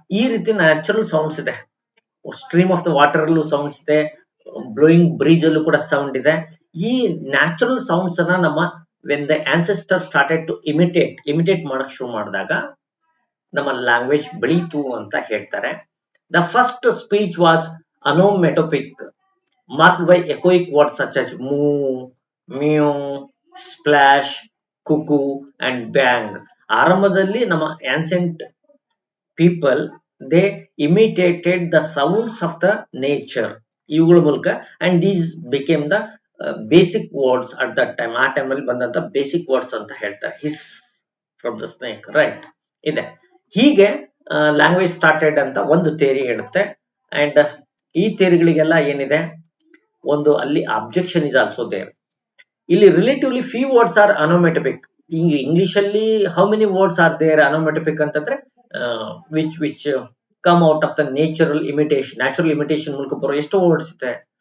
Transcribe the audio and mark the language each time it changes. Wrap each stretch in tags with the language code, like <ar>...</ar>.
<kn>ಈ ರೀತಿ natural sounds ಇದೆ.</kn> <en>stream of the water</en> <kn>ಅಲ್ಲೂ ಸೌಂಡ್ಸ್ ಇದೆ,</kn> <en>blowing breeze</en> <kn>ಅಲ್ಲೂ ಕೂಡ ಸೌಂಡ್ ಇದೆ. ಈ ನ್ಯಾಚುರಲ್ ಸೌಂಡ್ಸ್ ಅನ್ನ ನಮ್ಮ</kn> <en>when the ancestor started to imitate</en> <kn>ಮಾಡಕ್ ಶುರು ಮಾಡಿದಾಗ ನಮ್ಮ ಲ್ಯಾಂಗ್ವೇಜ್ ಬೆಳೀತು ಅಂತ ಹೇಳ್ತಾರೆ.</kn> <en>The first speech was onomatopoeic, marked by echoic words such as moo, mew, splash, cuckoo and bang.</en> <kn>ಆರಂಭದಲ್ಲಿ ನಮ್ಮ</kn> <en>ancient people, they imitated the sounds of the nature</en> <kn>ಇವುಗಳ ಮೂಲಕ,</kn> <en>and these became the basic words at that time.</en> <kn>ಆ ಟೈಮಲ್ಲಿ ಬಂದಂತ basic words ಅಂತ ಹೇಳ್ತಾರೆ.</kn> <en>hiss from the snake,</en> <kn>right ಇದೆ. ಹೀಗೆ ಲ್ಯಾಂಗ್ವೇಜ್ ಸ್ಟಾರ್ಟೆಡ್ ಅಂತ ಒಂದು ಥಿಯರಿ ಹೇಳುತ್ತೆ. ಅಂಡ್ ಈ ಥಿಯರಿಗಳಿಗೆಲ್ಲ ಏನಿದೆ, ಒಂದು ಅಲ್ಲಿ</kn> <en>Objection is also there. ಇಲ್ಲಿ relatively few words are onomatopoeic. ಈ English ಅಲ್ಲಿ how many words are there onomatopoeic ಅಂತಂದ್ರೆ which come out of the natural imitation</en> <kn>ಮೂಲಕ ಬರೋ ಎಷ್ಟು ವರ್ಡ್ಸ್ ಇದೆ?</kn>